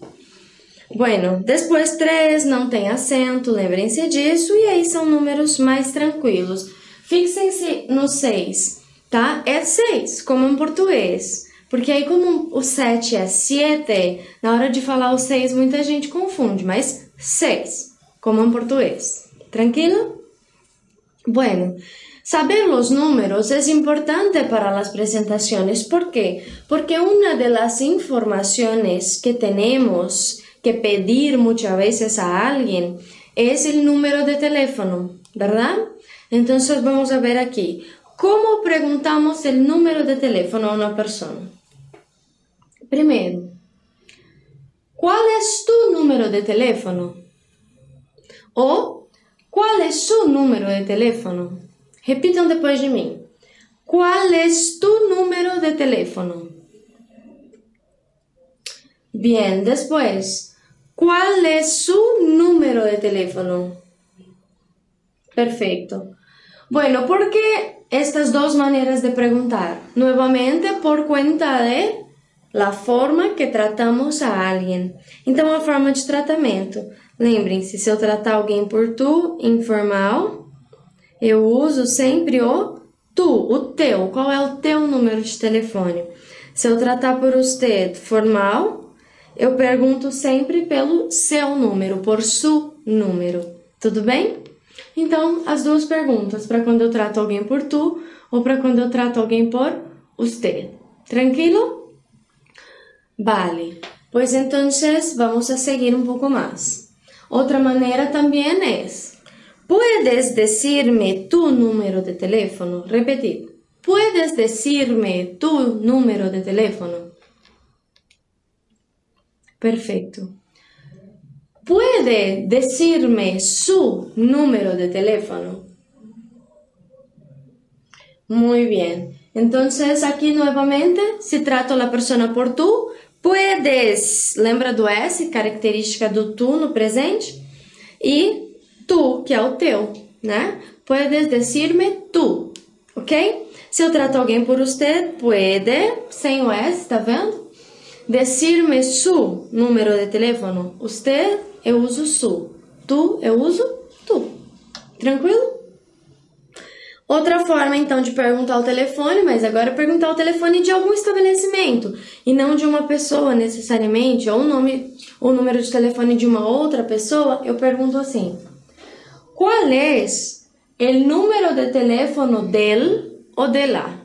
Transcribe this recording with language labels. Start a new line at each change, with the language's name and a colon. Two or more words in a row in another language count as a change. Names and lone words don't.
Portuguese: Bueno, depois 3 não tem acento, lembrem-se disso, e aí são números mais tranquilos. Fixem-se no 6, tá? É 6, como em português. Porque aí, como o 7 é 7, na hora de falar o 6, muita gente confunde, mas 6, como em português. Tranquilo?
Spanish: Bueno, saber los números es importante para las presentaciones. ¿Por qué? Porque una de las informaciones que tenemos que pedir muchas veces a alguien es el número de teléfono, ¿verdad? Entonces vamos a ver aquí. ¿Cómo preguntamos el número de teléfono a una persona? Primero, ¿cuál es tu número de teléfono? O, ¿cuál es su número de teléfono?
Portuguese: Repitam depois de mim. Qual é
Spanish: tu número de teléfono? Bien, después. ¿Cuál es su número de teléfono? Perfecto. Bueno, ¿por qué estas dos maneras de preguntar? Nuevamente, por cuenta de la forma que tratamos a alguém.
Portuguese: Então, a forma de tratamento. Lembrem-se, se eu tratar alguém por tu, informal, eu uso sempre o tu, o teu. Qual é o teu número de telefone? Se eu tratar por usted, formal, eu pergunto sempre pelo seu número,
Spanish: por su número.
Portuguese: Tudo bem? Então, as duas perguntas, para quando eu trato alguém por tu ou para quando eu trato alguém por usted.
Spanish: Tranquilo? Vale. Pues entonces vamos a seguir un poco más. Otra manera también es, ¿puedes decirme tu número de teléfono? Repetir. ¿Puedes decirme tu número de teléfono? Perfecto. ¿Puede decirme su número de teléfono? Muy bien. Entonces, aquí nuevamente, si trato a la persona por tú, puedes,
Portuguese: lembra do S, característica do tu no presente? E tu, que é o teu, né?
Spanish: Puedes decirme tu,
Portuguese: ok? Se eu trato alguém por usted, puede, sem o S, tá vendo?
Spanish: Decirme su número de teléfono. Usted,
Portuguese: eu uso su. Tu, eu uso tu. Tranquilo? Outra forma, então, de perguntar o telefone, mas agora perguntar o telefone de algum estabelecimento e não de uma pessoa necessariamente, ou o número de telefone de uma outra pessoa, eu pergunto assim: qual é o número de telefone del ou de la?